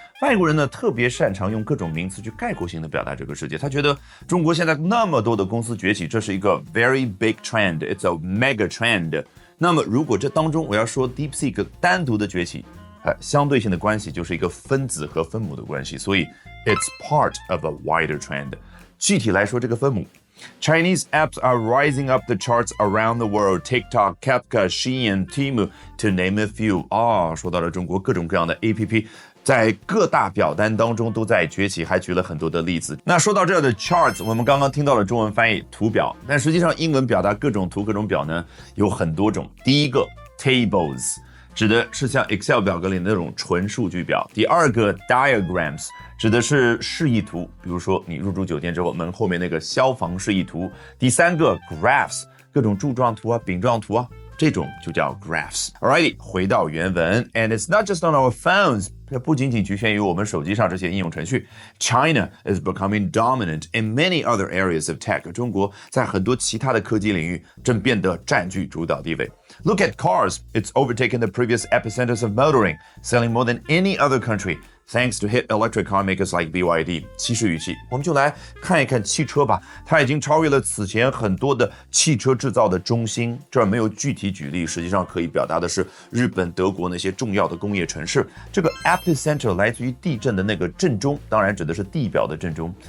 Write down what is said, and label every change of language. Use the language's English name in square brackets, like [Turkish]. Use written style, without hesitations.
[Chinese] 外国人呢，特别擅长用各种名词去概括性的表达这个世界，他觉得中国现在那么多的公司崛起，这是一个 [English] very big trend， it's a mega trend。 [Chinese] 那么如果这当中我要说 DeepSeek 单独的崛起，相对性的关系就是一个分子和分母的关系，所以 [English] it's part of a wider trend。 [Chinese] 具体来说，这个分母 [English] Chinese apps are rising up the charts around the world. TikTok, Kafka, Shein, Temu, to name a few. [Chinese] 说到了中国各种各样的 APP， 在各大表单当中都在崛起，还举了很多的例子。那说到这儿的 charts， 我们刚刚听到了中文翻译图表，但实际上英文表达各种图、各种表呢有很多种。第一个 tables， 指的是像 Excel 表格里那种纯数据表。第二个 diagrams，指的是示意图，比如说你入住酒店之后门后面那个消防示意图。第三个 graphs， 各种柱状图啊、饼状图啊，这种就叫 graphs。 [English] Alrighty， [Chinese] 回到原文 ， [English] and it's not just on our phones， [Chinese] 这不仅仅局限于我们手机上这些应用程序。 [English] China is becoming dominant in many other areas of tech。 [Chinese] 中国在很多其他的科技领域正变得占据主导地位。 [English] Look at cars, it's overtaken the previous epicenters of motoring, selling more than any other country.Thanks to hit electric car makers like BYD。 [Chinese] 祈使语气，我们就来看一看汽车吧，它已经超越了此前很多的汽车制造的中心。这儿没有具体举例，实际上可以表达的是日本、德国那些重要的工业城市。这个 epicenter 来自于地震的那个震中，当然指的是地表的震中。